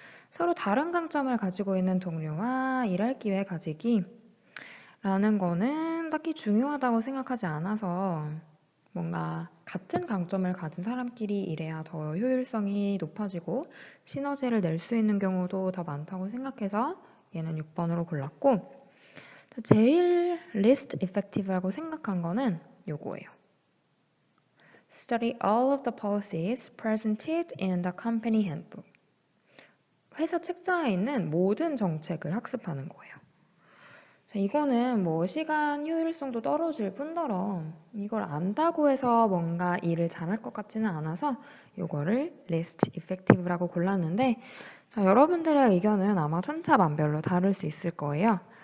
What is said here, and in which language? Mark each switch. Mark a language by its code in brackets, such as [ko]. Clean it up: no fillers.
[ko] 서로 다른 강점을 가지고 있는 동료와 일할 기회 가지기 라는 거는 딱히 중요하다고 생각하지 않아서 뭔가 같은 강점을 가진 사람끼리 일해야 더 효율성이 높아지고 시너지를 낼 수 있는 경우도 더 많다고 생각해서 얘는 6번으로 골랐고, 제일 [en] least effective [ko] 라고 생각한 거는 요거예요. [en] Study all of the policies presented in the company handbook. [ko] 회사 책자에 있는 모든 정책을 학습하는 거예요. 이거는 뭐 시간 효율성도 떨어질 뿐더러 이걸 안다고 해서 뭔가 일을 잘할 것 같지는 않아서 이거를 [en] least effective [ko] 라고 골랐는데, 자, 여러분들의 의견은 아마 천차만별로 다를 수 있을 거예요.